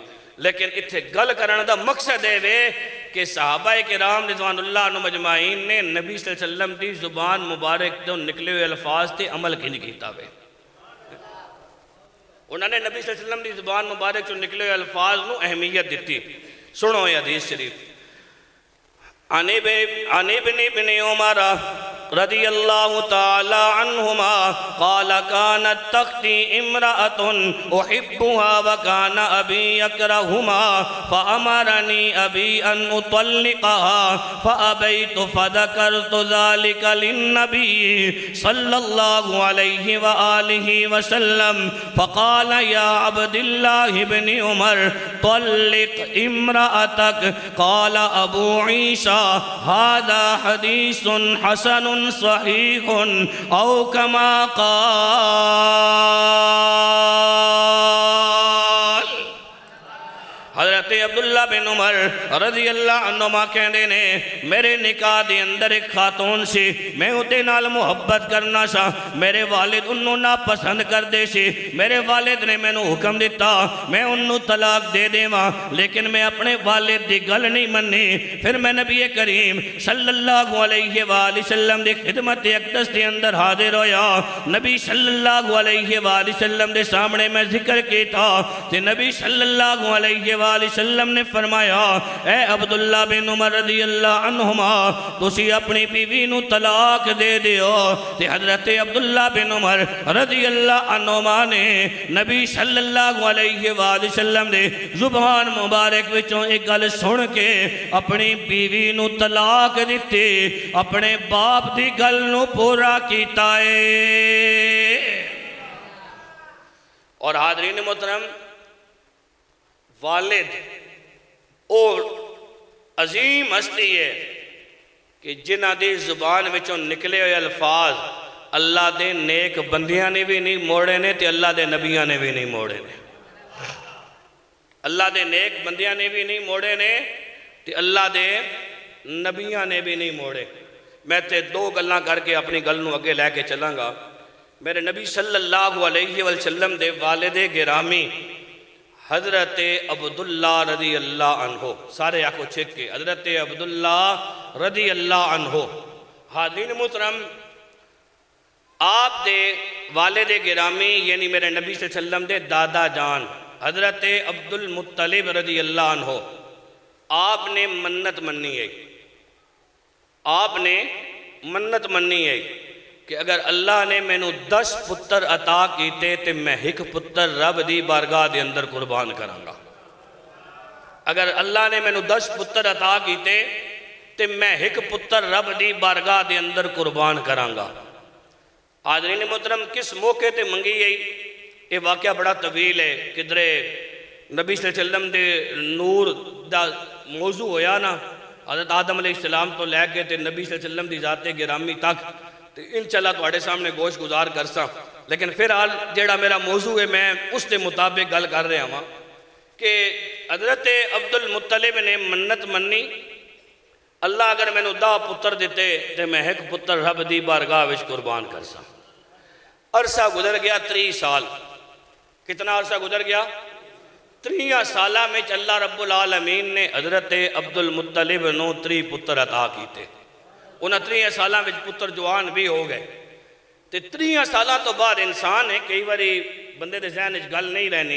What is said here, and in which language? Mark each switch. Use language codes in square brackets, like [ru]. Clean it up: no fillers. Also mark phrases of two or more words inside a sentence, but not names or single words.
[pa] لیکن اتھے گل کرنے دا مقصد ہے کہ صحابہ کرام رضوان اللہ عنہ مجمعین نے نبی صلی اللہ علیہ وسلم دی زبان مبارک تو نکلے ہوئے الفاظ تے عمل کی نہیں کیتا ہوئے. انہوں نے نبی صلی اللہ علیہ وسلم دی زبان مبارک تو نکلے ہوئے الفاظ نو اہمیت دیتی. [ur] سنو یہ حدیث شریف. [ar] عن ابن عمر رضی اللہ تعالی عنہما قال كانت تختی امرأة احبها وكان ابی یکرہما فامرنی ابی ان اطلقها فابیت فذکرت ذلك للنبی صلی اللہ علیہ وآلہ وسلم فقال یا عبد اللہ بن عمر طلق امرأتك قال ابو عیسیٰ هذا حدیث حسن صحیح او کما قال. [pa] حضرت عبداللہ بن عمر رضی اللہ عنہما کہنے نے میرے نکاح دے اندر ایک خاتون سی، میں اُتے نال محبت کرنا سا، میرے والد انہوں نا پسند کر دے سی، میرے والد نے میں نو حکم دیتا میں انہوں طلاق دے دے ماں، لیکن میں اپنے والد دی گل نہیں منی. پھر میں نبی کریم صلی اللہ علیہ وآلہ وسلم دی خدمت اقدس دے اندر حاضر ہویا. نبی صلی اللہ علیہ وآلہ وسلم دے سامنے میں ذکر کی تھا کہ نبی صلی اللہ علیہ وآلہ وسلم نے فرمایا اے عبداللہ بن عمر رضی اللہ عنہما تسی اپنی بیوی نو طلاق دے دیو. تے حضرت عبداللہ بن عمر رضی اللہ عنہما نے نبی صلی اللہ علیہ وآلہ وسلم دے زبان مبارک وچوں ایک گل سن کے اپنی بیوی نو طلاق دیتے، اپنے باپ دی گل نو پورا کیتا ہے. اور حاضرین محترم، والد اور عظیم ہستی ہے کہ جنہ دی زبان وچوں نکلے ہوئے الفاظ اللہ دے نیک بندیاں نے بھی نہیں موڑے نے تے اللہ دے نبیاں نے بھی نہیں موڑے نے. اللہ دے نیک بندیاں نے بھی نہیں موڑے نے تے اللہ دے نبیاں نے بھی نہیں موڑے. میں تے دو گلاں کر کے اپنی گل نو اگے لے کے چلاں گا. میرے نبی صلی اللہ علیہ وسلم دے والد گرامی حضرت عبداللہ رضی اللہ عنہ، سارے آنکھوں چھک کے حضرت عبداللہ رضی اللہ عنہ. حاضرین محترم، آپ دے والد گرامی یعنی میرے نبی صلی اللہ علیہ وسلم دے دادا جان حضرت عبد المطلب رضی اللہ عنہ، آپ نے منت مننی ہے، آپ نے منت مننی ہے کہ اگر اللہ نے میں نو 10 پتر عطا کیتے تے میں ایک پتر رب دی بارگاہ دے اندر قربان کروں گا. اگر اللہ نے میں نو 10 پتر عطا کیتے تے میں ایک پتر رب دی بارگاہ دے اندر قربان کروں گا. حاضرین محترم، کس موقع تے منگی ہے؟ [ur] یہ واقعہ بڑا طویل ہے. [pa] کدرے نبی صلی اللہ علیہ وسلم دے نور دا موضوع ہویا نا، حضرت آدم علیہ السلام تو لے کے تے نبی صلی اللہ علیہ وسلم دی ذات گرامی تک انشاءاللہ تواڈے سامنے گوش گزار کرساں. لیکن فی الحال جیڑا میرا موضوع ہے میں اس کے مطابق گل کر رہا ہوں کہ حضرت عبد المطلب نے منت منی اللہ اگر میں نو 10 پتر دیتے تے میں ایک پتر رب دی بارگاہ وچ قربان کرساں. عرصہ گزر گیا 30 سال. کتنا عرصہ گزر گیا؟ 30 سالہ میں اللہ رب العالمین نے حضرت عبد المطلب نو 3 پتر عطا کیتے. انہاں 30 سالہ میں پتر جوان بھی ہو گئے. تے 30 سالہ تو بعد انسان ہے کئی باری بندے دے ذہن وچ گل نہیں رہنی.